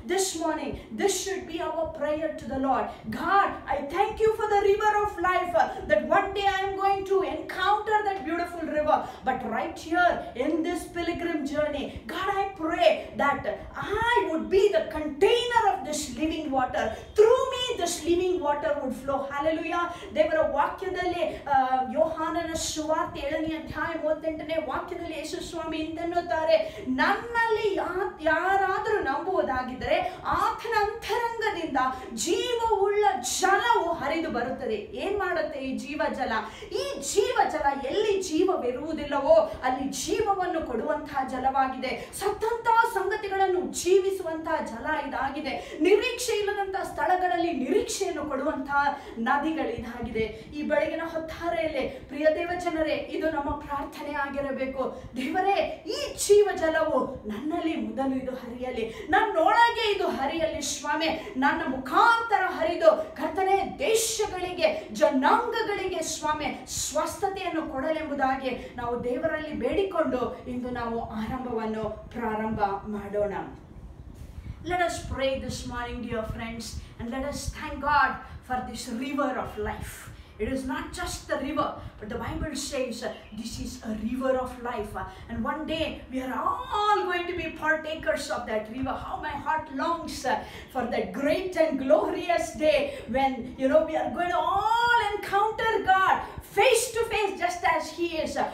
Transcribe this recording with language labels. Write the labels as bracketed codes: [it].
[en] This morning, this should be our prayer to the Lord. God, I thank you for the river of life, that one day I am going to encounter that beautiful river. But right here in this pilgrim journey, God, I pray that I would be the container of this living water. Through me, this living water would flow. Hallelujah. [kn] ದೇವರ ವಾಕ್ಯದಲ್ಲಿ ಯೋಹಾನನ ಸುವಾರ್ತೆ 7ನೇ ಅಧ್ಯಾಯ 38ನೇ ವಾಕ್ಯದಲ್ಲಿ ಯೇಸು ಸ್ವಾಮಿ ಇಂತೆನ್ನುತ್ತಾರೆ, ನನ್ನಲ್ಲಿ ಯಾರಾದರೂ ನಂಬುವುದಾಗಿದ್ದರೆ ಆತನ ಅಂತರಂಗದಿಂದ ಜೀವವುಳ್ಳ ಜಲವು ಹರಿದು ಬರುತ್ತದೆ. ಏನ್ ಮಾಡುತ್ತೆ ಈ ಜೀವ ಜಲ? ಈ ಜೀವ ಜಲ ಎಲ್ಲಿ ಜೀವವಿರುವುದಿಲ್ಲವೋ ಅಲ್ಲಿ ಜೀವವನ್ನು ಕೊಡುವಂತಹ ಜಲವಾಗಿದೆ. ಸತ್ತಂತಹ ಸಂಗತಿಗಳನ್ನು ಜೀವಿಸುವಂತಹ ಜಲ ಇದಾಗಿದೆ. ನಿರೀಕ್ಷೆ ಇಲ್ಲದಂತಹ ಸ್ಥಳಗಳಲ್ಲಿ ನಿರೀಕ್ಷೆಯನ್ನು ಕೊಡುವಂತಹ ನದಿಗಳು ಇದಾಗಿದೆ. ಈ ಬೆಳಗಿನ ಹೊತ್ತಾರೆಯಲ್ಲಿ ಪ್ರಿಯ ದೇವ ಜನರೇ, ಇದು ನಮ್ಮ ಪ್ರಾರ್ಥನೆ ಆಗಿರಬೇಕು. ದೇವರೇ, ಈ ಜೀವ ಜಲವು ನನ್ನಲ್ಲಿ ಮೊದಲು ಇದು ಹರಿಯಲಿ, ನನ್ನೊಳಗೆ ಇದು ಹರಿಯಲಿ ಸ್ವಾಮಿ. ನನ್ನ ಮುಖಾಂತರ ಹರಿದು ಕರ್ತನೆ ದೇಶಗಳಿಗೆ, ಜನಾಂಗಗಳಿಗೆ ಸ್ವಾಮಿ ಸ್ವಸ್ಥತೆಯನ್ನು ಕೊಡಲೆಂಬುದಾಗಿ ನಾವು ದೇವರಲ್ಲಿ ಬೇಡಿಕೊಂಡು ಇಂದು ನಾವು ಆರಂಭವನ್ನು ಪ್ರಾರಂಭ ಮಾಡೋಣ. [en] Let us pray this morning, dear friends, and let us thank God for this river of life. It is not just the river, but the Bible says this is a river of life. And one day we are all going to be partakers of that river. How my heart longs for that great and glorious day when, we are going to all encounter God face to face just as he is.